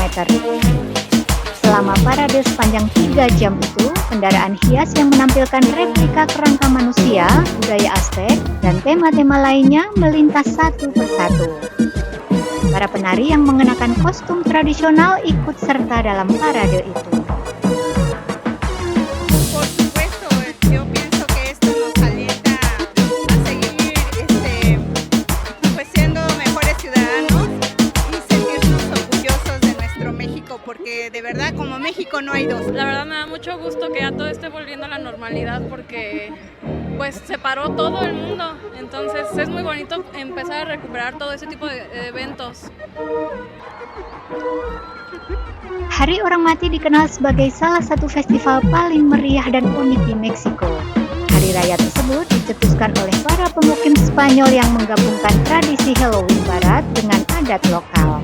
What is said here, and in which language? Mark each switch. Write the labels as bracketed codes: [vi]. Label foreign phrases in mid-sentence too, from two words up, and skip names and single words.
[id] Selama parade sepanjang 3 jam itu, kendaraan hias yang menampilkan replika kerangka manusia, budaya Aztec, dan tema-tema lainnya melintas satu persatu. Para penari yang mengenakan kostum tradisional ikut serta dalam parade itu. [es] Por supuesto, yo pienso que esto nos alienta a seguir pues siendo mejores ciudadanos y sentirnos orgullosos de nuestro México, porque de verdad como México no hay dos. La verdad me da mucho gusto que ya todo esté volviendo a la normalidad porque pues se paró todo el mundo, entonces es muy bonito empezar a recuperar todo ese tipo de eventos. [id] Hari Orang Mati dikenal sebagai salah satu festival paling meriah dan unik di Meksiko. Hari raya tersebut dicetuskan oleh para pemukim Spanyol yang menggabungkan tradisi Halloween Barat dengan adat lokal.